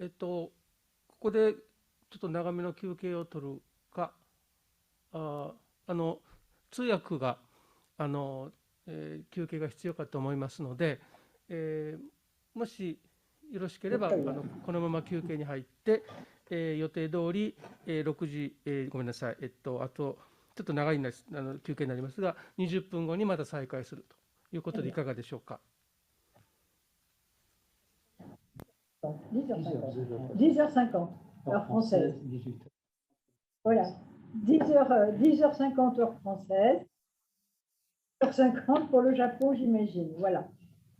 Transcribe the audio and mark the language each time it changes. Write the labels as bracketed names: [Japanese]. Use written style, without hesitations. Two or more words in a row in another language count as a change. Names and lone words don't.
[Japanese] ここでちょっと長めの休憩を取るか、通訳が休憩が必要かと思いますので、もしよろしければこのまま休憩に入って、予定通り6時、ごめんなさい、あとちょっと長い休憩になりますが、20分後にまた再開するということでいかがでしょうか。 [French] 10h50, heure française. Voilà, 10h50 heure française, 10h50 pour le Japon, j'imagine.